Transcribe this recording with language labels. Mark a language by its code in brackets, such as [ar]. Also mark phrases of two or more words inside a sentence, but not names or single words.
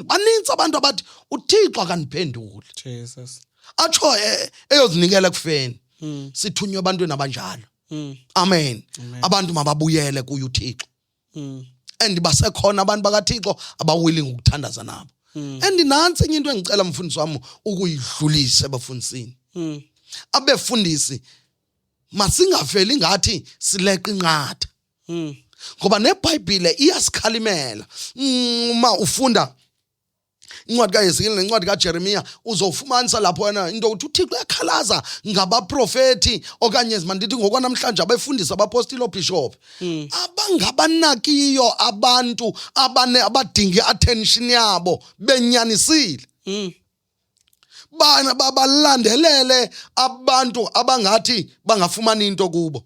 [xh] Baninzi abantu abathi uThixo akaniphenduli. Jesus. Atsho eyozinikela kufeni. Sithunywe abantwini abanjalo. Amen. Abantu mababuyele kuye uThixo. And basekhona abantu bakaThixo abawilling ukuthandaza nabo. [zu] And nansi enye into engicela mfundisi wami ukuyidlulisa ebafundisini. [xh] Abefundisi masingafeli ngathi sileqa inqatha. Ngoba neBhayibhile iyasikhalimela. Uma ufunda incwadi kaYesikeli nencwadi kaJeremiya uzofumanisa lapho yena into ukuthi uThixo uyakhalaza ngabaprofeti okanye mandithi ngokwanamhlanje abefundisi abapostoli obishop abangabanakiyo abantu abadinga attention yabo benyanisile. Bana babalandelele abantu abangathi bangafumani into kubo.